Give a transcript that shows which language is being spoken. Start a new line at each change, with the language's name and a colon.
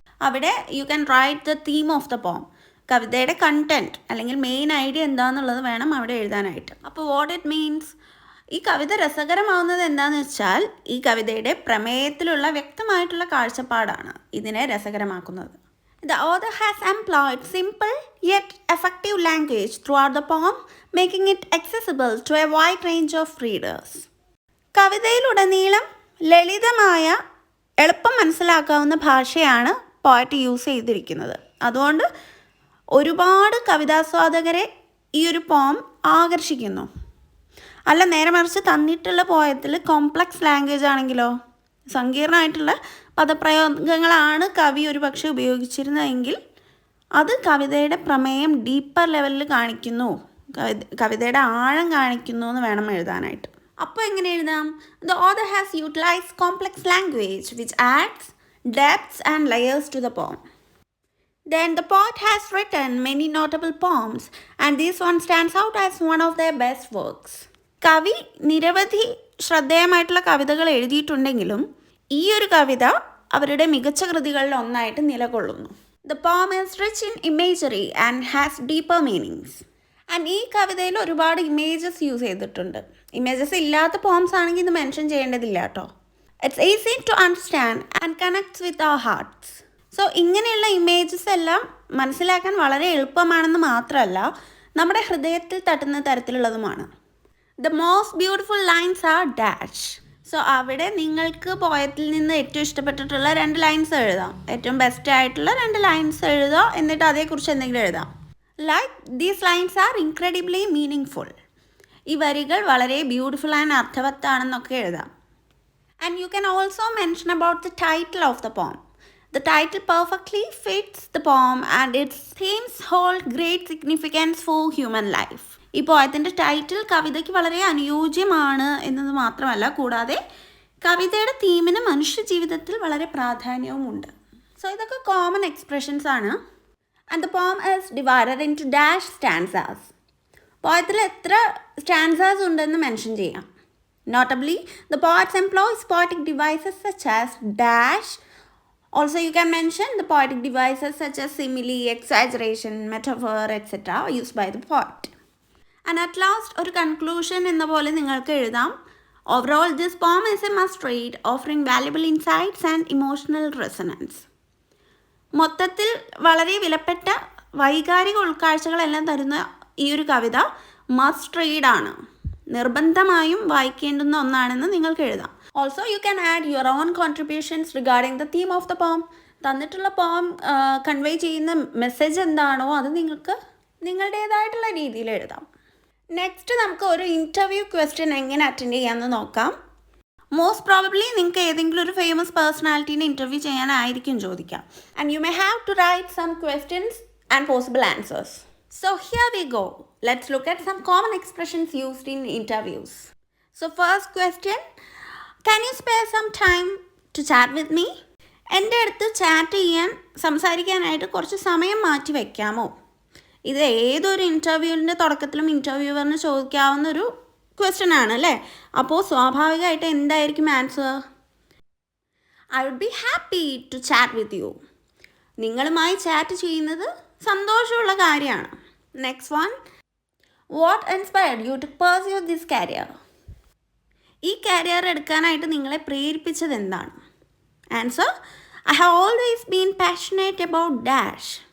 Malayalam: അവിടെ
English: You can write the theme of the poem.
Malayalam: കവിതയുടെ content അല്ലെങ്കിൽ മെയിൻ ഐഡിയ എന്താണെന്നുള്ളത് വേണം അവിടെ എഴുതാനായിട്ട്. അപ്പോൾ
English: what it means,
Malayalam: ഈ കവിത രസകരമാവുന്നത് എന്താണെന്ന് വെച്ചാൽ ഈ കവിതയുടെ പ്രമേയത്തിലുള്ള വ്യക്തമായിട്ടുള്ള കാഴ്ചപ്പാടാണ് ഇതിനെ രസകരമാക്കുന്നത്.
English: The author has employed simple yet effective language throughout the poem, making it accessible to a wide range of readers.
Malayalam: കവിതയിലുടനീളം ലളിതമായ എളുപ്പം മനസ്സിലാക്കാവുന്ന ഭാഷയാണ് പോയറ്റ് യൂസ് ചെയ്തിരിക്കുന്നത്. അതുകൊണ്ട് ഒരുപാട് കവിതാസ്വാദകരെ ഈ ഒരു പോം ആകർഷിക്കുന്നു. അല്ല, നേരെ മറിച്ച് തന്നിട്ടുള്ള പോയത്തിൽ കോംപ്ലക്സ് ലാംഗ്വേജ് ആണെങ്കിലോ, സങ്കീർണമായിട്ടുള്ള പദപ്രയോഗങ്ങളാണ് കവി ഒരു പക്ഷേ ഉപയോഗിച്ചിരുന്നതെങ്കിൽ അത് കവിതയുടെ പ്രമേയം ഡീപ്പർ ലെവലിൽ കാണിക്കുന്നു, കവിതയുടെ ആഴം കാണിക്കുന്നു എന്ന് വേണം എഴുതാനായിട്ട്. അപ്പോൾ എങ്ങനെ എഴുതാം?
English: The author has utilized complex language which adds depths and layers to the poem. Then the poet has written many notable poems, and this one stands out as one of their best works.
Malayalam: കവി നിരവധി ശ്രദ്ധേയമായിട്ടുള്ള കവിതകൾ എഴുതിയിട്ടുണ്ടെങ്കിലും ഈ ഒരു കവിത അവരുടെ മികച്ച കൃതികളിൽ ഒന്നായിട്ട് നിലകൊള്ളുന്നു.
English: The poem is rich in imagery and has deeper meanings.
Malayalam: And ഈ കവിതയിൽ ഒരുപാട് ഇമേജസ് യൂസ് ചെയ്തിട്ടുണ്ട്. ഇമേജസ് ഇല്ലാത്ത പോംസ് ആണെങ്കിൽ ഇത് മെൻഷൻ ചെയ്യേണ്ടതില്ല കേട്ടോ.
English: It's easy to understand and connects with our hearts.
Malayalam: So ഇങ്ങനെയുള്ള ഇമേജസ് എല്ലാം മനസ്സിലാക്കാൻ വളരെ എളുപ്പമാണെന്ന് മാത്രമല്ല, നമ്മുടെ ഹൃദയത്തിൽ തട്ടുന്ന തരത്തിലുള്ളതുമാണ്.
English: The most beautiful lines are dash.
Malayalam: So അവിടെ നിങ്ങൾക്ക് പോയത്തിൽ നിന്ന് ഏറ്റവും ഇഷ്ടപ്പെട്ടിട്ടുള്ള 2 ലൈൻസ് എഴുതാം. ഏറ്റവും ബെസ്റ്റ് ആയിട്ടുള്ള 2 ലൈൻസ് എഴുതാം, എന്നിട്ട് അതേക്കുറിച്ച് എന്തെങ്കിലും എഴുതാം.
English: Like these lines are incredibly meaningful.
Malayalam: ഈ വരികൾ വളരെ ബ്യൂട്ടിഫുൾ ആൻഡ് അർത്ഥവത്താണെന്നൊക്കെ എഴുതാം.
English: And you can also mention about the title of the poem. The title perfectly fits the poem and its themes hold great significance for human life.
Malayalam: ഈ പോയത്തിൻ്റെ title കവിതയ്ക്ക് വളരെ അനുയോജ്യമാണ് എന്നത് മാത്രമല്ല, കൂടാതെ കവിതയുടെ തീമിന് മനുഷ്യ ജീവിതത്തിൽ വളരെ പ്രാധാന്യവുമുണ്ട്.
English: so
Malayalam: ഇതൊക്കെ കോമൺ എക്സ്പ്രഷൻസ് ആണ്.
English: And the poem is divided into dash stanzas.
Malayalam: പോയത്തിൽ എത്ര സ്റ്റാൻസാസ് ഉണ്ടെന്ന് മെൻഷൻ ചെയ്യാം.
English: Notably the poets employs poetic devices such as dash. Also, you can mention the poetic devices such as simile, exaggeration, metaphor, etc. used by the poet. And at last,
Malayalam: ഒരു conclusion എന്ന പോലെ നിങ്ങൾക്ക് എഴുതാം.
English: Overall, this poem is a must read, offering valuable insights and emotional resonance.
Malayalam: മൊത്തത്തിൽ വളരെ വിലപ്പെട്ട വൈകാരിക ഉൾക്കാഴ്ചകളെല്ലാം തരുന്ന ഈ ഒരു കവിത മസ്റ്റ് റീഡ് ആണ്, നിർബന്ധമായും വായിക്കേണ്ടുന്ന ഒന്നാണെന്ന് നിങ്ങൾക്ക് എഴുതാം.
English: Also you can add your own contributions regarding the theme of the poem.
Malayalam: തന്നിട്ടുള്ള പോം കൺവേ ചെയ്യുന്ന മെസ്സേജ് എന്താണോ അത് നിങ്ങൾക്ക് നിങ്ങളുടേതായിട്ടുള്ള രീതിയിൽ എഴുതാം. നെക്സ്റ്റ് നമുക്ക് ഒരു ഇൻ്റർവ്യൂ ക്വസ്റ്റ്യൻ എങ്ങനെ അറ്റൻഡ് ചെയ്യാമെന്ന് നോക്കാം. മോസ്റ്റ് പ്രോബബ്ലി നിങ്ങൾക്ക് ഏതെങ്കിലും ഒരു ഫേമസ് പേഴ്സണാലിറ്റീനെ ഇൻ്റർവ്യൂ ചെയ്യാനായിരിക്കും ചോദിക്കാം.
English: And you may have to write some questions and possible answers. So here we go. Let's look at some common expressions used in interviews. So first question, can you spare some time to chat with me?
Malayalam: എൻ്റെ അടുത്ത് chat ചെയ്യാൻ, സംസാരിക്കാനായിട്ട് കുറച്ച് സമയം മാറ്റി വയ്ക്കാമോ? ഇത് ഏതൊരു ഇൻ്റർവ്യൂവിൻ്റെ തുടക്കത്തിലും ഇൻ്റർവ്യൂവറിന് ചോദിക്കാവുന്ന ഒരു ക്വസ്റ്റ്യൻ ആണ് അല്ലേ? അപ്പോൾ സ്വാഭാവികമായിട്ട് എന്തായിരിക്കും answer?
English: I would be happy to chat with you.
Malayalam: നിങ്ങളുമായി ചാറ്റ് ചെയ്യുന്നത് സന്തോഷമുള്ള കാര്യമാണ്.
English: Next one, what inspired you to pursue this career?
Malayalam: ഈ കരിയർ എടുക്കാനായിട്ട് നിങ്ങളെ പ്രേരിപ്പിച്ചത് എന്താണ്?
English: Answer: I have always been passionate about dash.